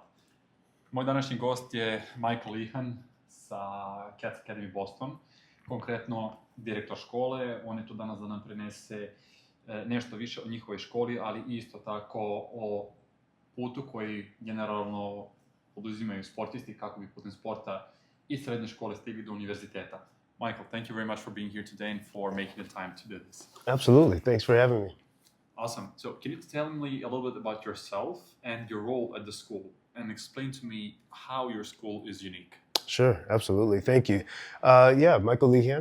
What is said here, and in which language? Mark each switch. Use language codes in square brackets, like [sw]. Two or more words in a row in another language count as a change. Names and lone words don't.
[bs] Moj današnji gost je Lehan sa Cats Academy Boston, konkretno direktor škole. On je tu danas da nam prenese nešto više o njihovoj školi, ali isto tako o putu koji generalno poduzimaju sportisti kako bi putem sporta i srednje škole stigli do univerziteta. [en] Michael, thank you very much for being here today and for making the time to do this. Absolutely. Thanks for having me. Awesome. So can you tell me a little bit about yourself and your role at the school and explain to me how your school is unique? Sure, absolutely. Thank you. Michael Lehan.